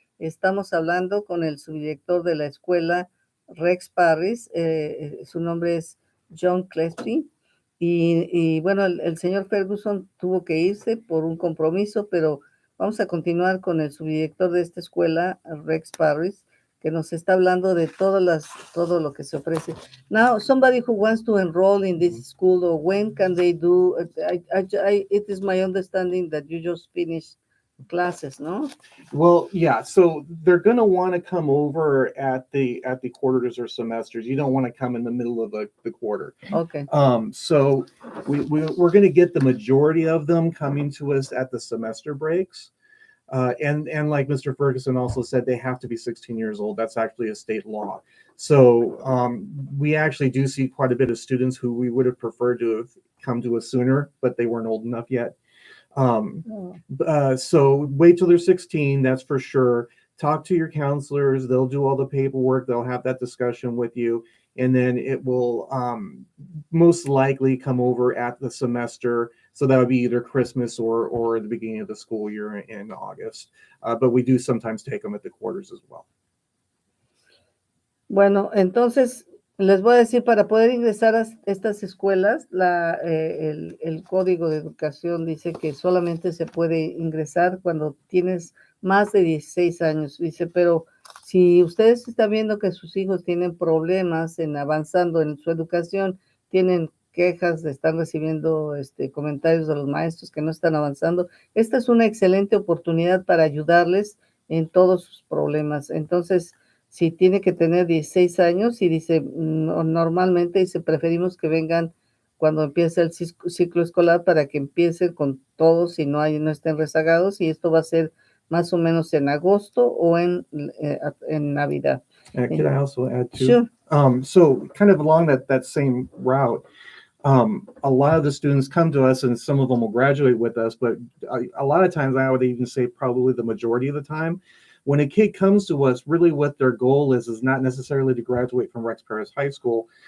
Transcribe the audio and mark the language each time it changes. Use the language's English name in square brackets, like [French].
[Spanish] Estamos hablando con el subdirector de la escuela Rex Parris, su nombre es John Kleespies, y bueno, el señor Ferguson tuvo que irse por un compromiso, pero vamos a continuar con el subdirector de esta escuela, Rex Parris, que nos está hablando de todo lo que se ofrece. [English] Now, somebody who wants to enroll in this school, or when can they do? It is my understanding that you just finished classes, no? Well, yeah. So they're going to want to come over at the quarters or semesters. You don't want to come in the middle of the quarter. Okay. So we're going to get the majority of them coming to us at the semester breaks. And like Mr. Ferguson also said, they have to be 16 years old. That's actually a state law. So we actually do see quite a bit of students who we would have preferred to have come to us sooner, but they weren't old enough yet. So wait till they're 16, that's for sure. Talk to your counselors. They'll do all the paperwork. They'll have that discussion with you. And then it will most likely come over at the semester. So that would be either Christmas or the beginning of the school year in August. But we do sometimes take them at the quarters as well. [Spanish] Bueno, entonces les voy a decir, para poder ingresar a estas escuelas, el Código de Educación dice que solamente se puede ingresar cuando tienes más de 16 años. Dice, pero si ustedes están viendo que sus hijos tienen problemas avanzando en su educación, tienen quejas, están recibiendo comentarios de los maestros que no están avanzando, esta es una excelente oportunidad para ayudarles en todos sus problemas. Entonces, si tiene que tener 16 años y dice, normalmente dice, preferimos que vengan cuando empiece el ciclo escolar para que empiecen con todos y no estén rezagados, y esto va a ser más o menos en agosto o en Navidad. [English] Could I also add too? Sure. So kind of along that same route, a lot of the students come to us and some of them will graduate with us, but a lot of times, I would even say probably the majority of the time, when a kid comes to us, really what their goal is not necessarily to graduate from Rex Parris High School.